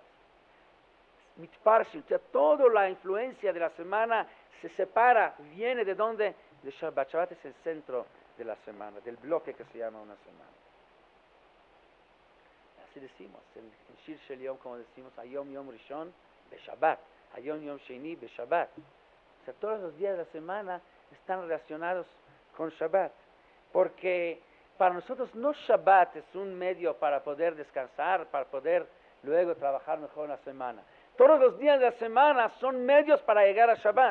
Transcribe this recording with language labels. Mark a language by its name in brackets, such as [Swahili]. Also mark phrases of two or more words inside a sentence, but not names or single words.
[Spanish] Mitparshin, o sea, toda la influencia de la semana se separa, viene de dónde? De Shabbat. Shabbat es el centro de la semana, del bloque que se llama una semana. Así decimos, en [Hebrew] שיר של יום, [Spanish] como decimos, [Hebrew] היום יום ראשון בשבת היום יום שני בשבת. [Spanish] O sea, todos los días de la semana están relacionados con Shabbat, porque para nosotros no Shabbat es un medio para poder descansar, para poder luego trabajar mejor en la semana. Todos los días de la semana son medios para llegar a Shabbat.